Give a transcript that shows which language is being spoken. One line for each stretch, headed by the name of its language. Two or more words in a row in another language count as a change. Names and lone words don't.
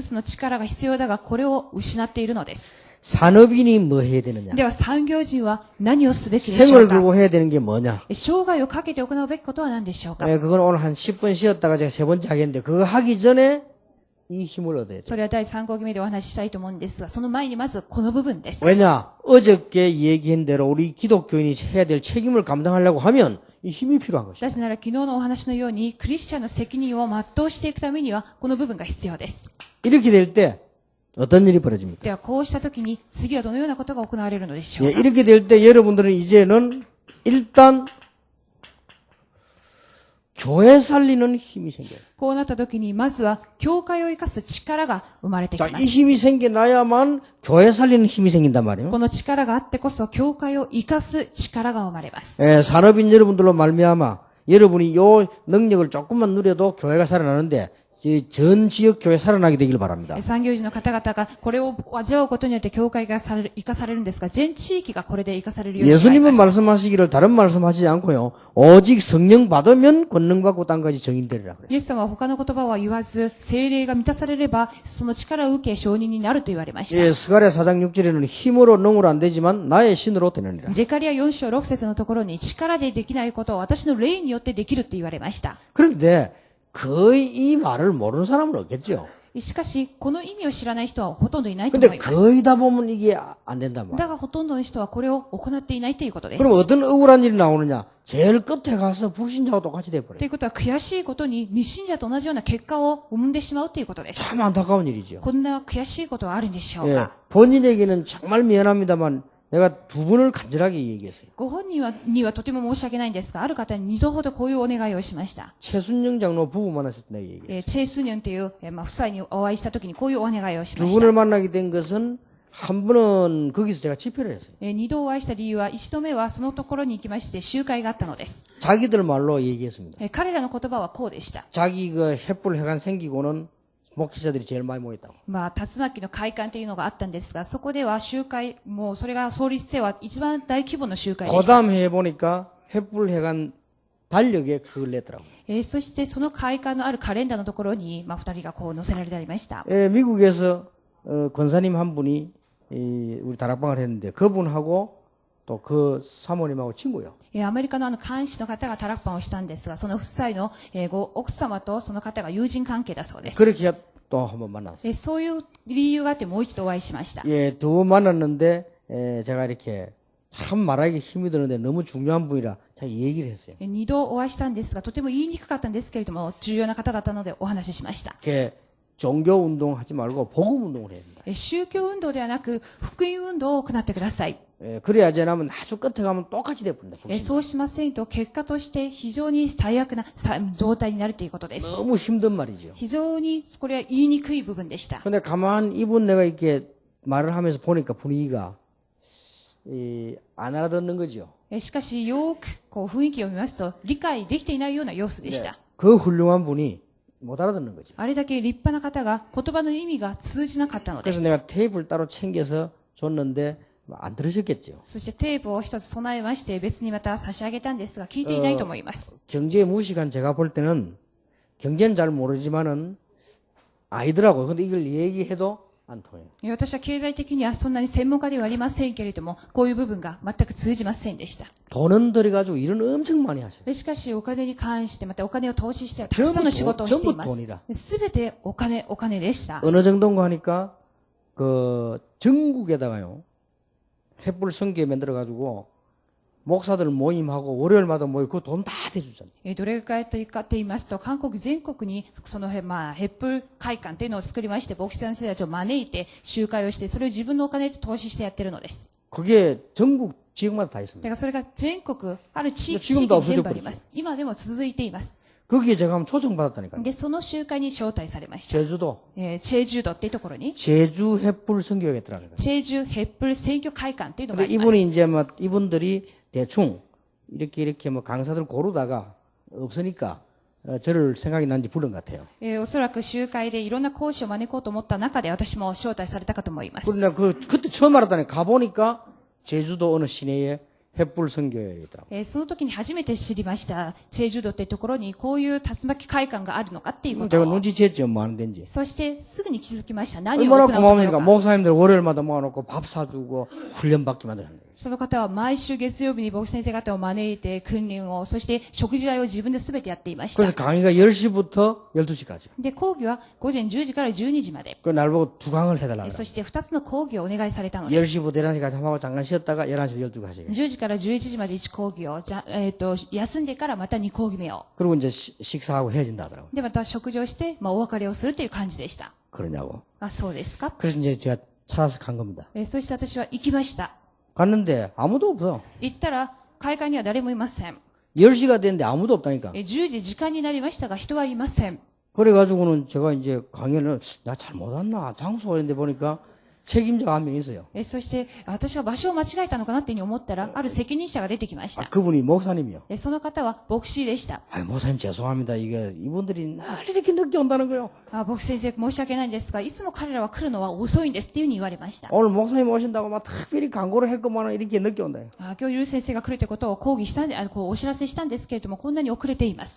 Japanese: 5 つの力が必要だが、これを失っているのです。
Korean: 산업인이 뭐 해야 되느냐?
Japanese: では産業人は何をすべきでしょ
Korean: 생을
Japanese: うか。
Korean: 걸고 해야 되는 게 뭐냐?
Japanese: 生涯をかけて行うべきことは何でしょうか。
Korean: 그건 오늘 한 10분 쉬었다가 제가 세 번째 하겠는데 그거 하기 전에 이 힘을 얻어야 돼요.
Japanese: それは第3講義目でお話ししたいと思うんですが、その前にまずこの部分です。
Korean: 왜냐? 어저께 얘기한 대로 우리 기독교인이 해야 될 책임을 감당하려고 하면 이 힘이 필요한 것이죠.
Japanese: なぜなら昨日のお話のように、クリスチャンの責任を全うしていくためには、この部分が必要です。
Korean: 이렇게 될 때 어떤 일이 벌어집니까?
Japanese: ではこうしたときに、次はどのようなことが行われるのでしょう
Korean: 예,
Japanese: か。
Korean: 이렇게 될 때 여러분들은 이제는 일단 교회 살리는 힘이 생겨요.
Japanese: こうなったときに、まずは、教会を生かす力が生まれてき
Korean: 자,
Japanese: ま
Korean: 이
Japanese: す。
Korean: 힘이 생겨나야만 교회 살리는 힘이 생긴단 말이에요.
Japanese: この力があってこそ、教会を生かす力が生まれます。
Korean: 예, 산업인 여러분들로 말미암아 여러분이 요 능력을 조금만 누려도 교회가 살아나는데 전 지역 교회 살아나게 되길 바랍니다.
Japanese: 産業人の方々がこれを味わうことによって教会が生かされるんですが、全地域がこれで生かされるようになり
Korean: 예수님은
Japanese: ます。
Korean: 말씀하시기를 다른 말씀하시지 않고요. 오직 성령 받으면 권능 받고 딴 가지 정인되리라 그래요.
Japanese: イエス様は他の言葉は言わず、聖霊が満たされれば、その力を受け、承認になると言われました。
Korean: 예, 스가랴 4장 6절에는 힘으로 능으로 안 되지만 나의 신으로 되느니라.
Japanese: ゼカリア4章6節のところに、力でできないことを私の霊によってできると言われました。
Korean: 그런데 거의 이 말을 모르는 사람은 없겠죠.
Japanese: しかし、この意味を知らない人はほとんどいないと思
Korean: 근데
Japanese: います。
Korean: 거의 다 보면 이게 안 된단 말이에요.
Japanese: だがほとんどの人はこれを行っていないということです。
Korean: 그럼 어떤 억울한 일이 나오느냐? 제일 끝에 가서 불신자와 똑같이
Japanese: とい
Korean: 돼버려요.
Japanese: うことは悔しいことに未信者と同じような結果を生んでしまうということです。
Korean: 참 안타까운 일이죠.
Japanese: こんな悔しいことはあるんでしょう
Korean: 예,
Japanese: か。
Korean: 본인에게는 정말 미안합니다만 내가 두 번을 간절하게 얘기했어요.
Japanese: ご本人にはとても申し訳ないんですが、ある方に2度ほどこういうお願いをしました。
Korean: 최순영 장로 부부 만났을 때 내가 얘기했어요.
Japanese: チェイ・スニョンという、夫妻にお会いしたときにこういうお願いをし
Korean: 두
Japanese: ました。
Korean: 분을 만나게 된 것은 한 번은 거기서 제가 집회를 했어요.
Japanese: 2 度お会いした理由は、1度目はそのところに行きまして集会があったのです。
Korean: 자기들 말로 얘기했습니다.
Japanese: 彼らの言葉はこうでした。
Korean: 자기 그 횃불 해관 생기고는 목회자들이 제일 많이 모였다고.
Japanese: 竜巻の会館というのがあったんですが、そこでは集会、もうそれが創立では一番大規模の集会でした。
Korean: 고담 해보니까 횃불 해관 달력에 그걸 냈더라고요.
Japanese: そしてその会館のあるカレンダーのところに、二人がこう載せられてありました。
Korean: 미국에서 권사님 한 분이 우리 다락방을 했는데 그분하고 또 그 사모님하고 친구요.
Japanese: アメリカの監視の方がタラッパンをしたんですが、その夫妻のご奥様とその方が友人関係だそうです。
Korean: 그렇게 또 한번 만났어요.
Japanese: そういう理由があってもう一度お会いしました。
Korean: 예, 두 번 만났는데 제가 이렇게 참 말하기 힘이 드는데 너무 중요한 분이라 제가 얘기를 했어요.
Japanese: 2 度お会いしたんですが、とても言いにくかったんですけれども、重要な方だったのでお話ししました。
Korean: 이렇게 종교 운동 하지 말고 복음 운동을 해야 된다.
Japanese: 宗教運動ではなく、福音運動を行ってください。
Korean: 그래야지 않으면 아주 끝에 가면 똑같이 돼버린다.
Japanese: そうしませんと、結果として非常に最悪な状態になるということです。
Korean: 너무 힘든 말이죠.
Japanese: 非常にこれは言いにくい部分でした。
Korean: 근데 가만 이분 내가 이렇게 말을 하면서 보니까 분위기가 안 알아듣는 거죠.
Japanese: しかし、よくこう雰囲気を見ますと、理解できていないような様子でした。
Korean: 그 훌륭한 분이 못 알아듣는 거죠.
Japanese: あれだけ立派な方が言葉の意味が通じなかったので
Korean: 그래서
Japanese: す。
Korean: 내가 테이프를 따로 챙겨서 줬는데 안 들으셨겠죠.
Japanese: そしてテープを一つ備えまして別にまた差し上げたんですが聞いていないと思います。
Korean: 경제 무식한 제가 볼 때는 경제는 잘 모르지만은 아니더라고요. 근데 이걸 얘기해도 안 통해요.
Japanese: 私は経済的にはそんなに専門家ではありませんけれども、こういう部分が全く通じませんでした。
Korean: 돈은 들여가지고 일은 엄청 많이 하셔요.
Japanese: しかしお金に関してまたお金を投資してはたくさんの仕事をしていま
Korean: 전부
Japanese: す
Korean: 돈이다. 。
Japanese: すべてお金でした。
Korean: 어느 정도인가 하니까 그 전국에다가요 횃불 성게 만들어가지고 목사들 모임하고 월요일마다 모이고 그 돈 다 대주잖아요.
Japanese: どれくらいというかと言いますと、韓国全国にその횃불会館というのを作りまして、牧師先生たちを招いて集会をして、それを自分のお金で投資してやってるのです。
Korean: 그게 전국 지역마다 다
Japanese: だ
Korean: 있습니다.
Japanese: からそれが全国、ある地域
Korean: 지금도
Japanese: に全部あり
Korean: 없어져
Japanese: ます。今でも続いています。
Korean: 거기에 제가 한번 초청받았다니까요.
Japanese: で、その集会に招待されました。
Korean: 제주도
Japanese: チェジュドっていうところに、
Korean: 제주 횃불 성교회겠더라고요.
Japanese: チェジュ횃불選挙会館っていうのがあ
Korean: 근데
Japanese: ります。
Korean: 이분이 이제 뭐 이분들이 대충 이렇게 뭐 강사들 고르다가 없으니까 저를 생각이 난지 부른 것 같아요.
Japanese: おそらく集会でいろんな講師を招こうと思った中で私も招待されたかと思います。
Korean: 그러나 그때 처음 알았다니 가보니까 제주도 어느 시내에 횃불 성교회가 있더라고요.
Japanese: その時に初めて知りました。チェジュドっていうところにこういう竜巻会館があるのかっていうこと
Korean: 제가
Japanese: を。
Korean: 눈치챘죠. 뭐 하는 데인지.
Japanese: そしてすぐに気づきました。何を行
Korean: 얼마나
Japanese: うの
Korean: 고마우니까
Japanese: か。
Korean: 목사님들 월요일마다 모아놓고 밥 사주고 훈련받게 만드는 거예요.
Japanese: その方は毎週月曜日に牧師先生方を招いて訓練を、そして食事代を自分で全てやっていまし
Korean: 그래서
Japanese: た。
Korean: 강의가 10시부터 12시까지.
Japanese: で、講義は午前10時から12時まで。
Korean: 그 날 보고 두 강을 해달라고.
Japanese: そして2つの講義をお願いされたのです
Korean: 10시부터 11시까지 하고 잠깐 쉬었다가 11시부터 12시까지.
Japanese: 10 時から11時まで1講義を、休んでからまた2講義目を。
Korean: 그리고 이제 식사하고 헤어진다 하더라고요.
Japanese: で、また食事をして、お別れをするという感じでした。
Korean: 그러냐고.
Japanese: あ、そうですか。
Korean: 그래서 이제 제가 찾아서 간 겁니다.
Japanese: そして私は行きました。
Korean: 갔는데 아무도 없어.
Japanese: 行ったら、会館には誰もいません。
Korean: 10시가 됐는데 아무도 없다니까.
Japanese: 10 時時間になりましたが人はいません。
Korean: 그래가지고는 제가 이제 강연을 나 잘못 왔나 장소가 있는데 보니까 책임자가 한 명 있어요.
Japanese: そして、私は場所を間違えたのかなっていうふうに思ったら、ある責任者が出てきまし
Korean: 아,
Japanese: た。
Korean: 그분이 목사님이요.
Japanese: その方は牧師でした。
Korean: 아, 목사님 죄송합니다. 이게 이분들이 날 이렇게 늦게 온다는 거요.
Japanese: 牧師先生申し訳ないんですが、いつも彼らは来るのは遅いんですっていうふうに言われました。
Korean: 오늘 목사님 오신다고 막 특별히 광고를 했구만 이렇게 늦게 온다요.
Japanese: 今日ゆる先生が来るということを抗議したんで、お知らせしたんですけれども、こんなに遅れています。